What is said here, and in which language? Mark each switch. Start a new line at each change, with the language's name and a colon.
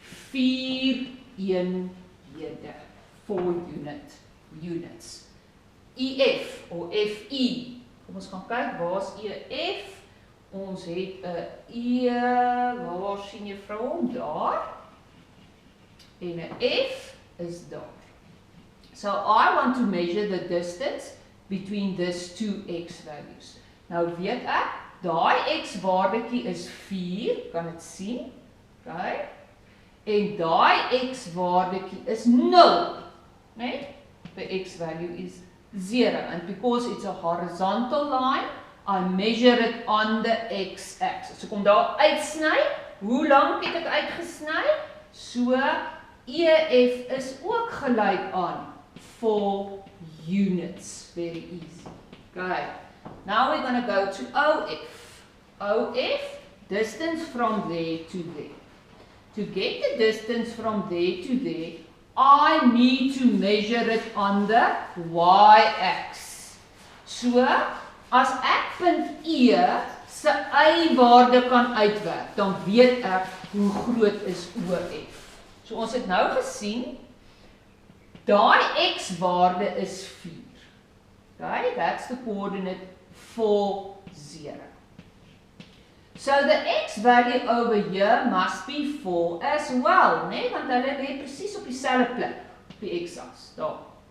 Afrikaans: 4 eenhede,
English: 4 units.
Afrikaans: EF of FE, kom ons gaan kyk, waar is EF? Ons het 'n E, waar sien jy vrou hom? Daar. En 'n F is daar.
English: So I want to measure the distance between these two x values.
Afrikaans: Nou weet ek, daai x waardetjie is 4, kan dit sien? Okay. En daai x waardetjie is 0. Nee?
English: The x value is 0. And because it's a horizontal line, I measure it on the x-axis.
Afrikaans: So kom daar uitsny. Hoe lank het ek uitgesny? So EF is ook gelyk aan 4 units.
English: Very easy.
Afrikaans: Okay.
English: Now we're going to go to OF. OF, distance from there to there. To get the distance from there to there, I need to measure it on the y-axis.
Afrikaans: So, as ek punt E se y-waarde kan uitwerk, dan weet ek hoe groot is OF. So ons het nou gesien, daai x-waarde is 4.
English: Okay, that's the coordinate 4, 0. So the x value over here must be 4 as well, nee?
Afrikaans: Want hulle lê presies op dieselfde plek, op die x-as, daar.